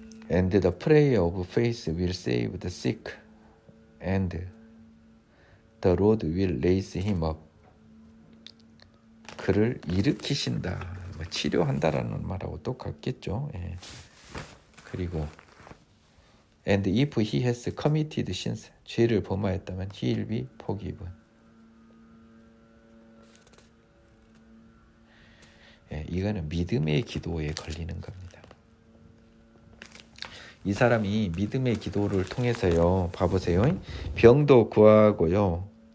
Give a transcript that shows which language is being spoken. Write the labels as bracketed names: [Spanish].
[English] And the prayer of faith will save the sick, and the Lord will raise him up. [Korean] 그를 일으키신다, 치료한다라는 말하고 똑같겠죠. 그리고 [English] And if he has committed sins, [Korean] 죄를 범하였다면 [English] he will be forgiven. [Korean] 이거는 믿음의 기도에 걸리는 겁니다. 이 사람이 믿음의 기도를 통해서요, 봐보세요. 병도 구하고요.